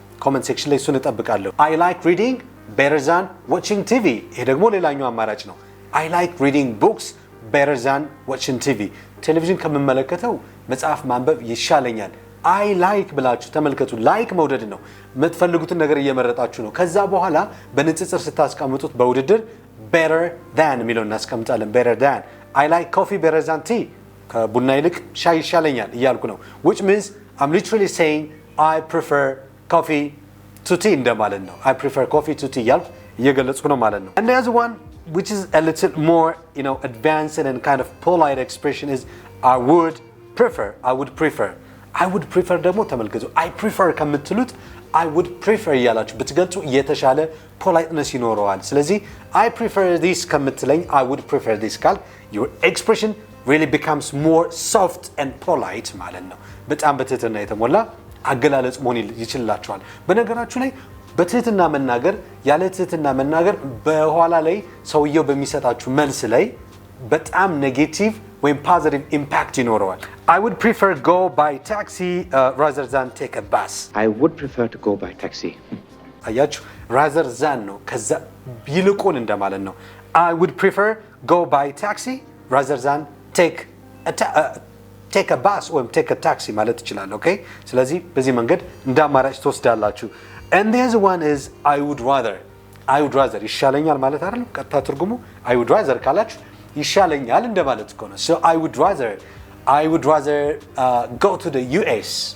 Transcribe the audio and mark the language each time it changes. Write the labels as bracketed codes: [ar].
[am] ኮሜንት ሴክሽን ላይ እሱን እጠብቃለሁ። [en] I like reading better than watching TV. [am] ይሄ ደግሞ ሌላኛው አማራጭ ነው። [en] I like reading books better than watching TV. [am] ቴሌቪዥን ከምመለከተው መጽሐፍ ማንበብ ይሻለኛል። I like ብላችሁ ተመልከቱ። ላይክ መውደድ ነው። የምትፈልጉትን ነገር እየመረጣችሁ ነው። ከዛ በኋላ በንጽጽር ስታስቀምጡት በውድድር [en] better than የሚለውን እናስቀምጣለን። better than I like coffee better than tea. [am] ከቡና ይልቅ ሻይ ይሻለኛል እያልኩ ነው። [en] which means I'm literally saying I prefer coffee to tea [am] እንደማለት ነው። [en] I prefer coffee to tea [am] እያልኩ እየገለጽኩ ነው ማለት ነው። [en] And the other one which is a little more, advanced and kind of polite expression is I would prefer. I would prefer [am] ደግሞ ተመልከቱ። [en] I prefer ከምትሉት I would prefer [am] እያላችሁ ብትገልጹ የተሻለ [en] politeness [am] ይኖረዋል። ስለዚህ [en] I prefer this ከምትለኝ I would prefer this ካል your expression really becomes more soft and polite [am] ማለት ነው። በጣም በትህትና የተሞላ አገላለጽ መሆን ይችላችኋል። በነገራችሁ ላይ በትህትና መናገር ያለ ትህትና መናገር በኋላ ላይ ሰውየው በሚሰጣችሁ መልስ ላይ በጣም ኔጌቲቭ ወይም ፖዚቲቭ ኢምፓክት ይኖረዋል። [en] I would prefer go by taxi rather than take a bus. I would prefer to go by taxi. አያችሁ rather than [am] ነው ከዛ ይልቁን እንደማለት ነው። [en] I would prefer go by taxi rather than take a bus or take a taxi [am] ማለት ይችላል። ኦኬ ስለዚህ በዚህ መንገድ እንደ አማራጭ ትወስዳላችሁ። [en] And the other one is I would rather [am] ይሻለኛል ማለት አይደለም። ቀጥታ ትርጉሙ [en] I would rather [am] ካላችሁ ይሻለኛል እንደማለት እኮ ነው። [en] So I would rather go to the US.